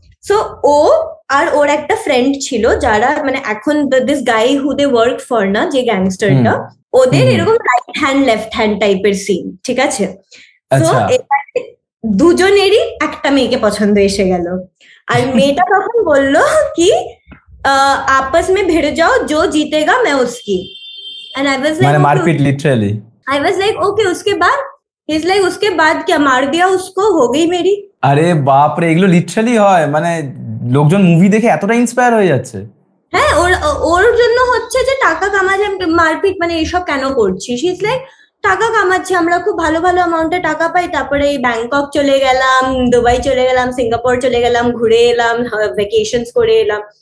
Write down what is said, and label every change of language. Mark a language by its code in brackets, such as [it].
[bn] So ও আর ওর একটা friend ছিল, যারা মানে এখন [en] this guy who they work for [bn] না, যে গ্যাংস্টারটা, ওদের এরকম রাইট হ্যান্ড লেফট হ্যান্ড টাইপের সিন, ঠিক আছে। তো দুজনেরই একটা মেয়েকে পছন্দ এসে গেল, আর মেয়েটা তখন বললো কি [hi] आपस में भिड़ जाओ, जो जीतेगा मैं उसकी। [en] and I was like, [hi] मारपीट literally. [en] I was like, okay, [hi] उसके बाद? [en] he is like, [hi] उसके बाद क्या, मार दिया उसको, हो गई मेरी। [bn] আরে বাপ রে, এগুলো লিটারালি হয়, মানে লোকজন মুভি দেখে এতটা ইন্সপায়ার হয়ে যাচ্ছে। হ্যাঁ, ওর জন্য হচ্ছে যে টাকা কামাচ্ছে, মারপিট মানে এইসব কেন করছিস? ইজ লাইক, টাকা কামাচ্ছি, আমরা খুব ভালো ভালো অ্যামাউন্টে টাকা পাই, তারপরে ব্যাংকক চলে গেলাম, দুবাই চলে গেলাম, সিঙ্গাপুর চলে গেলাম, ঘুরে এলাম, ভ্যাকেশনস করে এলাম।